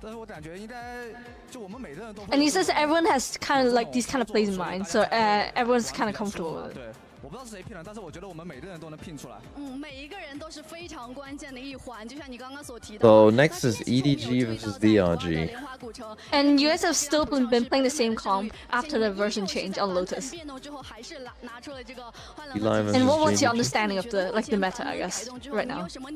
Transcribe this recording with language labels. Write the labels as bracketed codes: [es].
[en] And he says everyone has kind of like these kind of plays in mind, so everyone's kind of comfortable with it. [zh] 我不知道是谁拼了，但是我觉得我们每个人都能拼出来。每一个人都是非常关键的一环，就像你刚刚所提到。 [en] So next is EDG versus DRG. And you guys have still been playing the same comp after the version change on Lotus. And what's your understanding of the meta, I guess, right now?